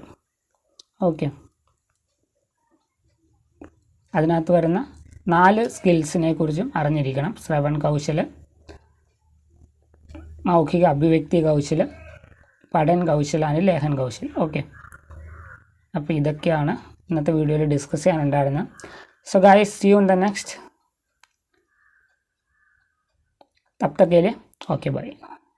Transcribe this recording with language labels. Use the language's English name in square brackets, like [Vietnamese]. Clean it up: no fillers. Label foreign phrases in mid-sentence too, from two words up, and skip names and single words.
[Malayalam] ഓക്കെ, അതിനകത്ത് വരുന്ന 4 സ്കിൽസിനെ കുറിച്ചും അറിഞ്ഞിരിക്കണം. [Hindi] श्रवण कौशल, मौखिक अभिव्यक्ति कौशल, पठन कौशल एंड लेखन कौशल. [Malayalam] ഓക്കെ, അപ്പോൾ ഇതൊക്കെയാണ് ഇന്നത്തെ വീഡിയോയിൽ ഡിസ്കസ് ചെയ്യാനുണ്ടായിരുന്നത്. [English] so guys, see you in the next. [Hindi] तब तक के लिए [English] okay bye.